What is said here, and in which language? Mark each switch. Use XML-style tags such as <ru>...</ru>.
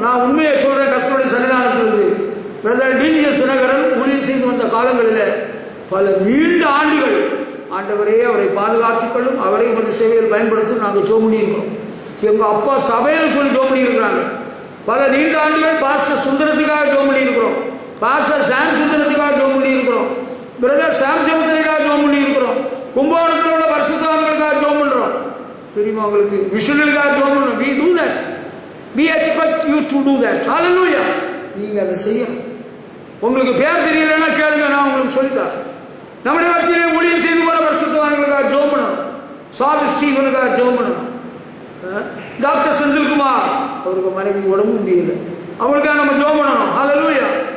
<ta>நான் உண்மையை சொல்றேன், கர்த்தருடைய சன்னிதானத்திலிருந்து பிரதர் டிஜிஎஸ் தினகரன் ஊழியர் செய்து வந்த காலங்களில் பல நீண்ட ஆண்டுகள் ஆண்டவரே அவரை பாதுகாத்துக்கொள்ளும், அவரை உமது சேவையில் பயன்படுத்தும் நாங்கள் ஜெபம் பண்ணியிருக்கிறோம். எங்க அப்பா சபையில் சொல்லி ஜெபம் பண்ணியிருக்கிறாங்க. பல நீண்ட ஆண்டுகள் பாஸ்டர் சுந்தரத்துக்காக ஜெபம் பண்ணியிருக்கிறோம், பாஸ்டர் சாம் சுந்தரத்துக்காக ஜெபம் பண்ணியிருக்கிறோம், பிரதர் சாம் சமுத்திரக்காக ஜெபம் பண்ணியிருக்கிறோம், கும்பகோணத்தில் உள்ள பரிசுத்தவான்களுக்காக ஜெபம் பண்றோம். தெரியுமா உங்களுக்கு? மிஷனரிக்காக ஜெபம் பண்றோம்.</ta> <en>we do that, we expect you to do that.</en> <ta>hallelujah. நீங்க அதை செய்யணும். உங்களுக்கு பேர் தெரியலன்னா கேளுங்க, நான் உங்களுக்கு சொல்லித்தரேன். நம்முடைய வச்சிலே ஊழியம் செய்து போல பரிசுத்தவான்களுக்காக ஜெபம் பண்ணணும், சாது ஸ்டீவனுக்காக ஜெபம் பண்ணணும். டாக்டர் செந்தில்குமார் அவருக்கு மனைவி உடம்பு முடியல, அவங்களுக்காக நம்ம ஜெபம் பண்ணணும். ஹல்லேலூயா.</ta>